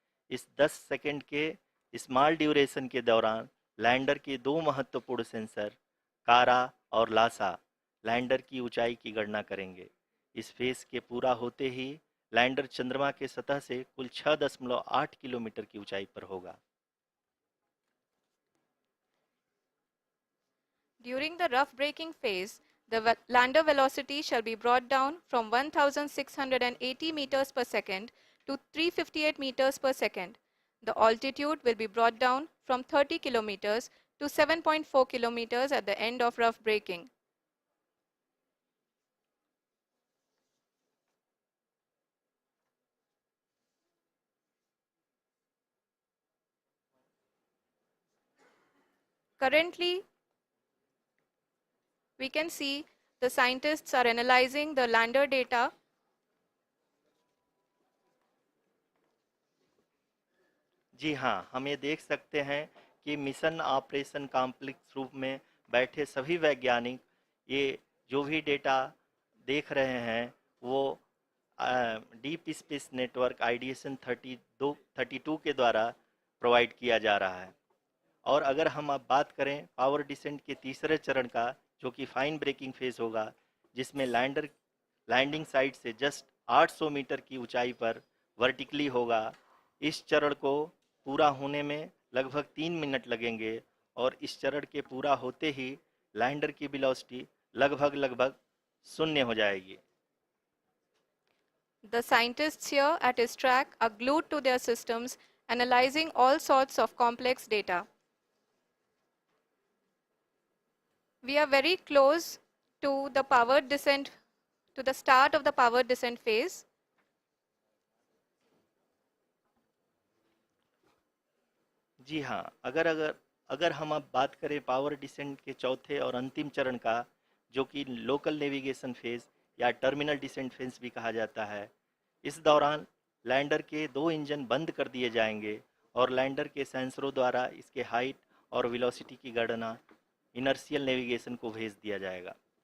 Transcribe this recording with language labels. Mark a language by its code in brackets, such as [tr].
[hi] इस 10 सेकंड के small duration के दौरान लैंडर के 2 महत्वपूर्ण सेंसर कारा और लासा लैंडर की ऊंचाई की गणना करेंगे। इस फेज के पूरा होते ही लैंडर चंद्रमा के सतह से कुल 6.8 किलोमीटर की ऊंचाई पर होगा। [en] During the rough braking phase, the lander velocity shall be brought down from 1680 meters per second to 358 meters per second. The altitude will be brought down from 30 kilometers to 7.4 kilometers at the end of rough braking. Currently, we can see the scientists are analyzing the lander data. [hi] जी हाँ, हम ये देख सकते हैं कि mission operation complex रूप में बैठे सभी वैज्ञानिक ये जो भी डेटा देख रहे हैं वो डीप स्पेस नेटवर्क IDSN 32 के द्वारा प्रोवाइड किया जा रहा है। और अगर हम अब बात करें पावर डिसेंट के तीसरे चरण का, जो कि फाइन ब्रेकिंग फेज होगा, जिसमें लैंडर लैंडिंग साइट से जस्ट 800 मीटर की ऊंचाई पर वर्टिकली होगा। इस चरण को पूरा होने में लगभग 3 मिनट लगेंगे और इस चरण के पूरा होते ही लैंडर की वेलोसिटी लगभग शून्य हो जाएगी। [en] The scientists here at ISRO are glued to their systems, analyzing all sorts of complex data. We are very close to the powered descent, to the start of the powered descent phase. [hi] जी हाँ, अगर अगर अगर हम अब बात करें power descent के चौथे और अंतिम चरण का, जो कि लोकल नेविगेशन फेज या टर्मिनल डिसेंट फेज भी कहा जाता है, इस दौरान लैंडर के दो इंजन बंद कर दिए जाएंगे और लैंडर के सेंसरों द्वारा इसके हाइट और वेलोसिटी की गणना इनर्शियल नेविगेशन को भेज दिया जाएगा।